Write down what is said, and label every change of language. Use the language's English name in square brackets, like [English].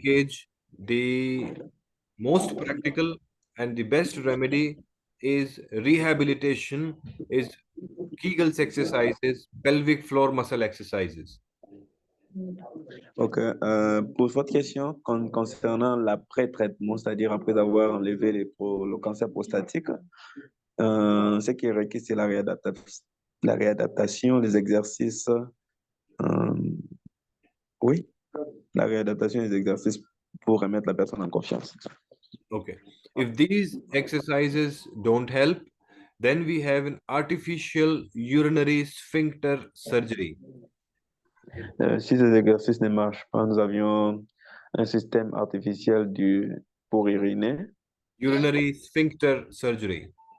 [English] leakage, the most practical and the best remedy is rehabilitation, is Kegels exercises, pelvic floor muscle exercises. Ok. [French] Pour votre question concernant l'après-traitement, c'est-à-dire après avoir enlevé le cancer prostatique, ce qui est requis, c'est la réadaptation, les exercices. Oui, la réadaptation des exercices pour remettre la personne en confiance. [English] Okay. If these exercises don't help, then we have an artificial urinary sphincter surgery. [French] Si ces exercices ne marchent pas, nous avions un système artificiel pour uriner. [English] Urinary sphincter surgery.